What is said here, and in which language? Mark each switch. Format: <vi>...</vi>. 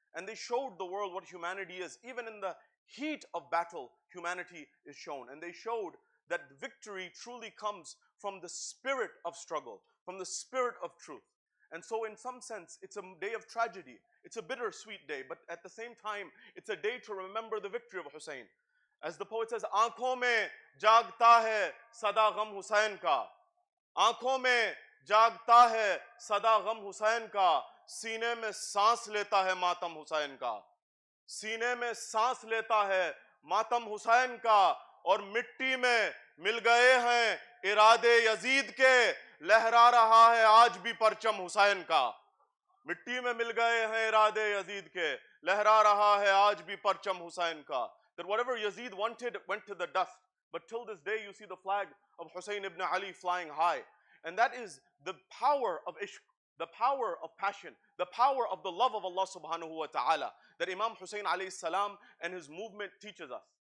<en>And they showed the world what humanity is. Even in the heat of battle, humanity is shown. And they showed that victory truly comes from the spirit of struggle, from the spirit of truth. And so in some sense, it's a day of tragedy. It's a bittersweet day, but at the same time, it's a day to remember the victory of Hussein. As the poet says,</en> <hi>आंखों में जागता है सदा गम हुसैन का, आंखों में जागता है सदा गम हुसैन का, सीने में सांस लेता है मातम हुसैन का, सीने में सांस लेता है मातम हुसैन का, और मिट्टी में मिल गए हैं इरादे यजीद के, लहरा रहा है आज भी परचम हुसैन का. मिट्टी में मिल गए हैं इरादे यजीद के, लहरा रहा है आज भी परचम हुसैन का.</hi> <en>That whatever Yazid wanted went to the dust, but till this day you see the flag of Hussein ibn Ali flying high. And that is the power of ishq, the power of passion, the power of the love of Allah subhanahu wa ta'ala that Imam Hussein alayhi salam and his movement teaches us.</en>